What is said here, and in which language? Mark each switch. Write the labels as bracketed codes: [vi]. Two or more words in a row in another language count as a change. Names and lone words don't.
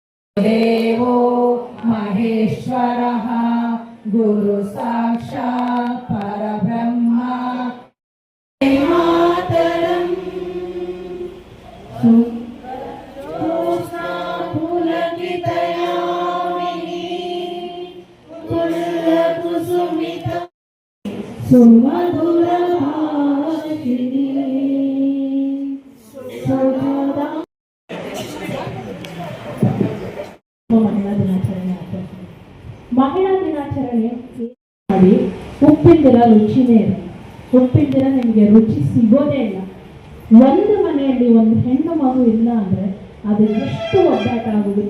[sa] देवो महेश्वरः गुरु साक्षात् परब्रह्म मातरम् पुलकितयामिनी कुलकुसुमिता सुमधुरभाषिणी सुधा [kn] ಮಹಿಳಾ ದಿನಾಚರಣೆ ಮಾಡಿ ಉಪ್ಪಿಂದಿರ ರುಚಿನೇ ಇಲ್ಲ. ಉಪ್ಪಿಂದಿರ ನಿಮಗೆ ರುಚಿ ಸಿಗೋದೇ ಇಲ್ಲ. ಒಂದು ಮನೆಯಲ್ಲಿ ಒಂದು ಹೆಣ್ಣು ಮಗು ಇಲ್ಲ ಅಂದರೆ ಅದು ಎಷ್ಟು ಒದ್ದಾಟ ಆಗೋಗುತ್ತೆ.